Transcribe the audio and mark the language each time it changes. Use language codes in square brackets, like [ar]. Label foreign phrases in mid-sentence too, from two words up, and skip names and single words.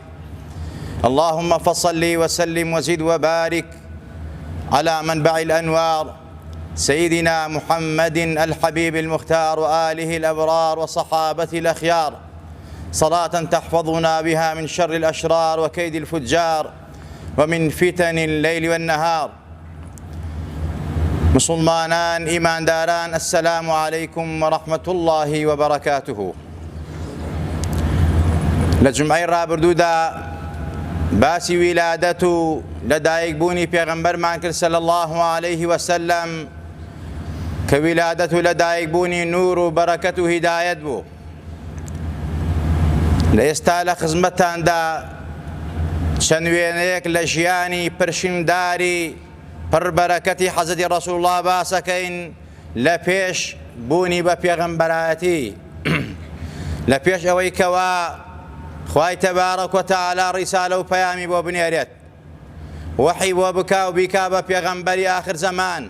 [ar] اللهم فصل وسلم وزد وبارك على منبع الأنوار سيدنا محمد الحبيب المختار وآله الأبرار وصحابته الأخيار، صلاة تحفظنا بها من شر الأشرار وكيد الفجار ومن فتن الليل والنهار. [ckb] مسلمانان إيمان داران، [ar] السلام عليكم ورحمة الله وبركاته. [ckb] لجمعي رابردودا باسی ولادت و لەدایک بوونی پێغەمبەرمان کرد [ar] صلی الله عليه وسلم [ckb] کە ولادت و لەدایک بوونی نور و بەرەکەت و هیدایەت بوو. لە ئێستا لە خزمەتاندا چەند وێنەیەک لە ژیانی پرشینداری پڕبەرەکەتی حەزەتی ڕەسوڵ الله باسەکەین لە پێش بوونی بە پێغەمبەرایەتی، لە پێش ئەوەی کەوا خوای تەبارەک و تەعالا ڕیسالە و پەیامی بۆ بنێرێت، وحی بۆ بکا و بیکا بە پێغەمبەری ئاخر زەمان.